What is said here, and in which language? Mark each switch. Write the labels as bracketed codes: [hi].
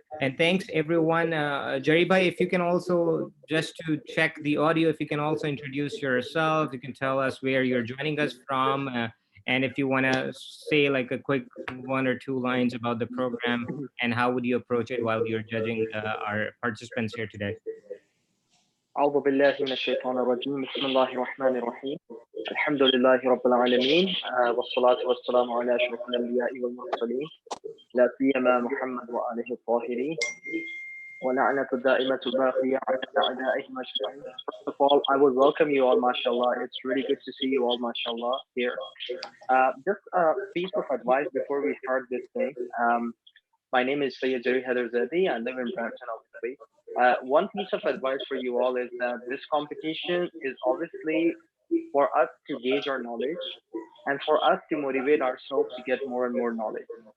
[en] And thanks, everyone. Jaribai, if you can also, just to check the audio, if you can also introduce yourself, you can tell us where you're joining us from. And if you want to say like a quick 1 or 2 lines about the program and how would you approach it while you're judging our participants here today. [ar] أعوذ بالله من الشيطان الرجيم بسم الله الرحمن الرحيم الحمد لله رب العالمين والصلاة والسلام على أشرف الأنبياء والمرسلين لا سيما محمد وآله الطاهرين ولعنة الدائمة باقية على أعدائهم أجمعين. [en] First of all, I would welcome you all, mashallah. It's really good to see you all, mashallah, here. Just a piece of advice before we start this thing. My name is Sayyid Jerry Heather Zedi. I live in Brampton, obviously. One piece of advice for you all is that this competition is obviously for us to gauge our knowledge and for us to motivate ourselves to get more and more knowledge.